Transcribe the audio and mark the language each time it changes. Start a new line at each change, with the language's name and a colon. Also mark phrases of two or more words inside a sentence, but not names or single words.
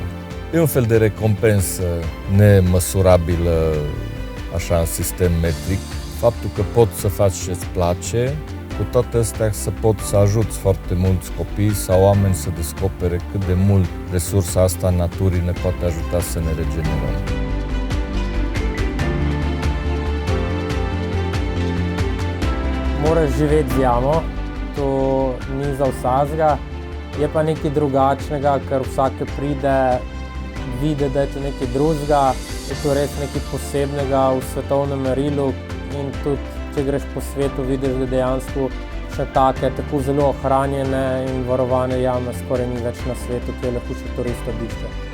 Romanian: E un fel de recompensă nemăsurabilă, așa, în sistem metric. Faptul că poți să faci ce-ți place, cu toate astea să poți să ajuți foarte mulți copii sau oameni să descopere cât de mult resursa asta a naturii ne poate ajuta să ne regenerăm.
Slovenian: Moraš živeti z jamo, to ni za vsakega, je pa nekaj drugačnega, ker vsak pride, vidi, da je to nekaj drugega, je to res nekaj posebnega v svetovnem merilu in tudi, če greš po svetu, vidiš, da dejansko še take, tako zelo ohranjene in varovane jame skoraj ni več na svetu, ki je lahko še turist obišče.